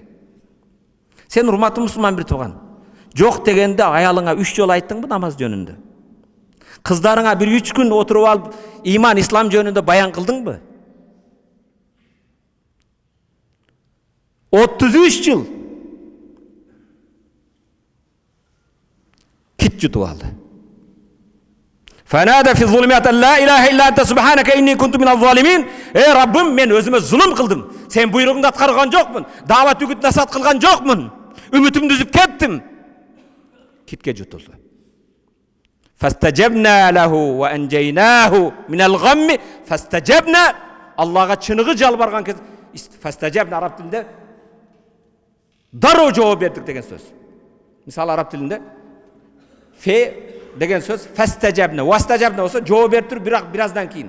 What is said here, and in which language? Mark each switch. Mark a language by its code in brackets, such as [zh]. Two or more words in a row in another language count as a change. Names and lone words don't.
[ky] Сен урматтуу мусулман бир тууган, жок дегенде аялыңа 3 жолу айттыңбы намаз жөнүндө? Кыздарыңа бир 3 күн отуруп алып иман, ислам жөнүндө баян кылдыңбы? 33 жыл кит жутуп алды. [ar] فنادى في الظلمات لا إله إلا أنت سبحانك إني كنت من الظالمين. [ky] Раббым, мен өзүмө зулум кылдым. Сен буйругуңду аткарган жокмун. Дават үгүт насаат кылган жокмун. Үмүтүмдү үзүп кеттим. Китке жутулду. [ar] فاستجبنا له ونجيناه من الغم. [ky] Фастажабна, Аллага чыныгы жалбарган кез фастажабна араб тилинде дароо жооп бердик деген сөз. Мисалы араб тилинде фе деген сөз фастажабна, вастажабна болсо жооп берип туруп бир аздан кийин.